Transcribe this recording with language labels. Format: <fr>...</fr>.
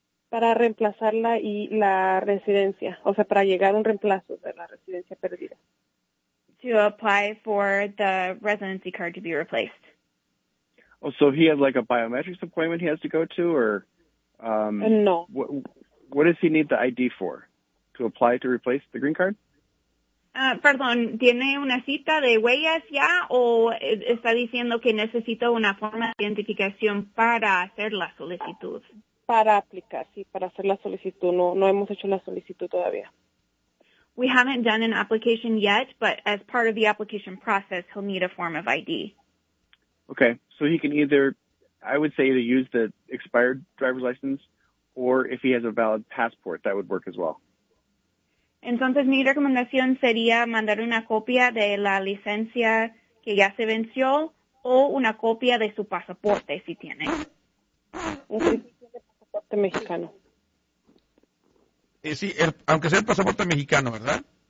<es>Para reemplazarla y la residencia, o sea, para llegar a un reemplazo de la residencia perdida.</es> <en>To apply for the residency card to be replaced. Oh, so he has like a biometrics appointment he has to go to, or No. what does he need the ID for? To apply to replace the green card?</en> <es>Perdón, ¿tiene una cita de huellas ya o está diciendo que necesita una forma de identificación para hacer la solicitud? Para aplicar, sí, para hacer la solicitud. No, no hemos hecho la solicitud todavía.</es> <en>We haven't done an application yet, but as part of the application process, he'll need a form of ID. Okay, so he can either, I would say, either use the expired driver's license, or if he has a valid passport, that would work as well.</en> <es>Entonces, mi recomendación sería mandar una copia de la licencia que ya se venció o una copia de su pasaporte, si tiene. Un pasaporte mexicano. Sí, aunque sea el pasaporte mexicano, ¿verdad?</es>